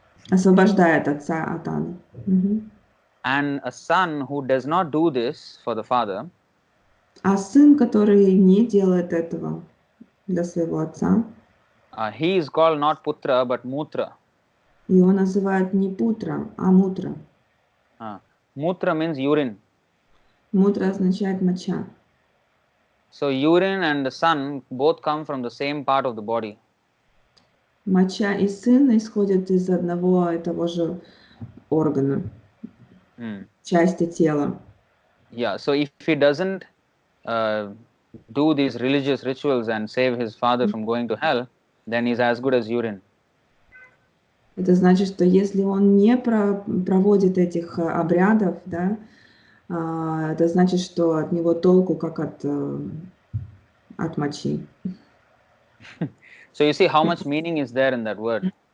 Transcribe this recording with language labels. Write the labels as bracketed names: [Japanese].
[Russian] Освобождает отца от ада. [English] And a son who does not do this for the father, [Russian] А сын, который не делает этого для своего отца, [English] he is called not Putra but Mutra. [Russian] его называют не Путра, а Мутра. [English] Mutra means urine. [Russian] Мутра означает моча. [English] So urine and the son both come from the same part of the body. [Russian] Моча и сын исходят из одного и того же органа, части тела. [English] Yeah, so if he doesn't do these religious rituals and save his father from going to hell, then he's as good as urine. [Russian] Это значит, что если он не проводит этих обрядов, да, это значит, что от него толку как от мочи. [English] So you see how much meaning is there in that word.